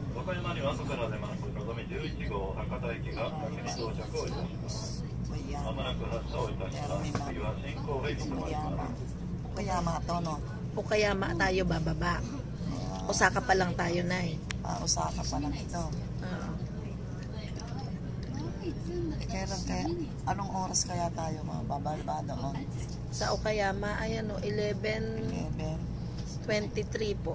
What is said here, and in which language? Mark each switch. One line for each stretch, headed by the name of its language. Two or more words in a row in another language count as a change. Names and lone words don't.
Japanese: 山には後から出ますのぞみ11号博多駅が先に到着をいたします。まもなく発車をいたします。次は新神戸に停まります。
Filipino: Okayama to, no? Okayama tayo bababa. Osaka pa lang tayo, Nay. Osaka pa lang ito. Kaya, anong oras kaya tayo bababa doon? Sa Okayama, ayan o, 11:23 po.